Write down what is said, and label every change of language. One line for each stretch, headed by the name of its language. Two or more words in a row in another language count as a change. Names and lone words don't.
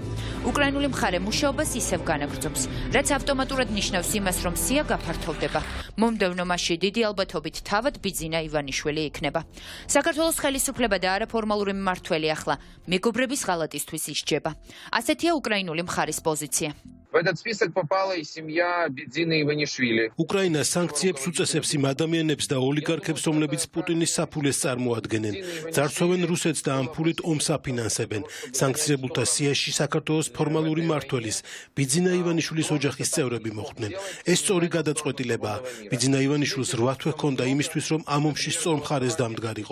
Georgian: უკრაინული მხარე მუშაობას ისევ განაგრძობს, რაც ავტომატურად ნიშნავს იმას, რომ სია გაფართოვდება. მომდევნო მასში დიდი ალბათობით თავად ბიძინა ივანიშვილი იქნება. საქართველოს ხელისუფლება და არაფორმალური მმართველი ახლა მეგობრების ღალატისთვის ისჯება. ასეთია უკრაინული მხარის პოზიცია.
Russian: В этот список попала и семья Бедзины Иванишвили.
Georgian: უკრაინა სანქციებს უწესებს იმ ადამიანებს და ოლიგარქებს, რომლებიც პუტინის საფულეს წარმოადგენენ. ძარცვავენ რუსეთს და ამ ფულით ომს აფინანსებენ. სანქცირებულთა სიაში საქართველოს ფორმალური მმართველის ბიძინა ივანიშვილის ოჯახის წევრები მოხვდნენ. ეს სწორი გადაწყვეტილებაა. ბიძინა ივანიშვილს 8 თვე ჰქონდა იმისთვის, რომ ამ ომში სწორ მხარეს დამდგარიყო.